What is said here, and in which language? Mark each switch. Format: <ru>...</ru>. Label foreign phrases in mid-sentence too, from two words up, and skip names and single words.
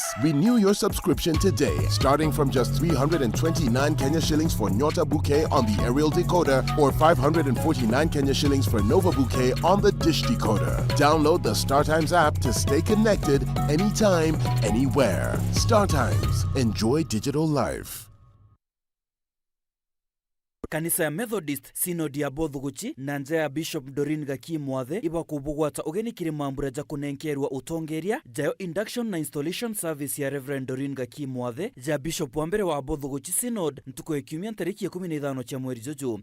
<en>Renew your subscription today, starting from just 329 Kenya shillings for Nyota Bouquet on the aerial decoder or 549 Kenya shillings for Nova Bouquet on the dish decoder. Download the StarTimes app to stay connected anytime, anywhere. StarTimes. Enjoy digital life.</en> <mer>Kanisa ya Methodist Synod ya Bothuguchi na nja ya Bishop Doreen Gaki Mwathe iba kubugwata ugeni kiri mambura ja kunenkerwa utongeria jayo induction na</mer> <en>installation service</en> <mer>ya Reverend Doreen Gaki Mwathe ja Bishop wa mbere wa Bothuguchi Synod ntuko ya kiumia tariki ya 15 cha mweri jojo.</mer>